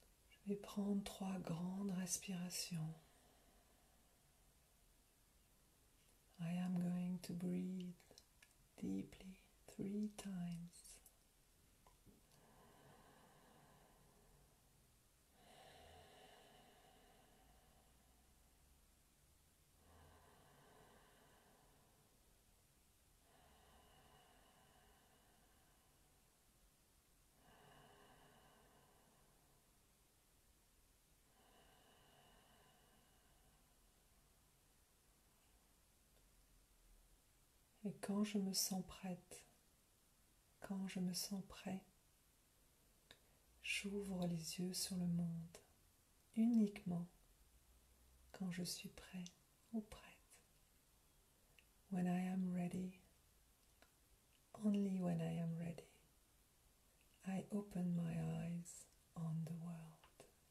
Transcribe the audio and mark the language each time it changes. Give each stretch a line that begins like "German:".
French: Je vais prendre 3 grandes respirations.
English: I am going to breathe deeply 3 times.
French: Et quand je me sens prête, quand je me sens prêt, j'ouvre les yeux sur le monde uniquement quand je suis prêt ou prête.
English: When I am ready, only when I am ready, I open my eyes on the world.